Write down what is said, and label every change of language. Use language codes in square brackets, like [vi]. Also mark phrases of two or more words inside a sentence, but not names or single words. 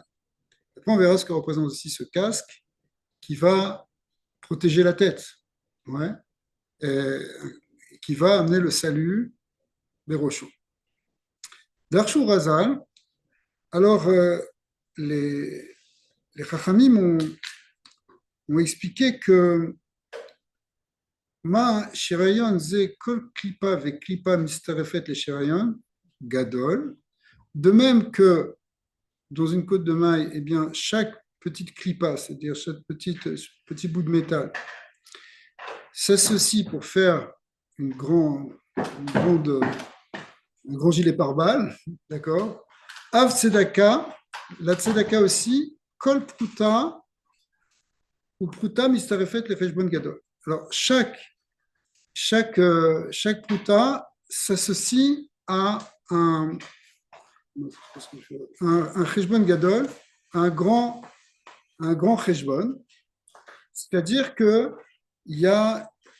[fr] Après, on verra ce que représente aussi ce casque qui va protéger la tête, ouais, et qui va amener le salut Berosho. [he] דרשו רז"ל, [fr] alors les Chachamim ont expliqué que [he] מה שריון זה כל קליפה וקליפה מצטרפת לשריון גדול. [fr] De même que dans une côte de maille, eh bien, chaque petite clipa, c'est-à-dire chaque petit bout de métal, s'associe pour faire un grand gilet pare-balles, d'accord. [he] אף צדקה, [fr] la tzedaka aussi, [he] כל פרוטה ופרוטה מצטרפת לחשבון גדול. [fr] Alors chaque pruta s'associe à un [he] חשבון גדול, [fr] un grand cheshbon, c'est-à-dire que il y a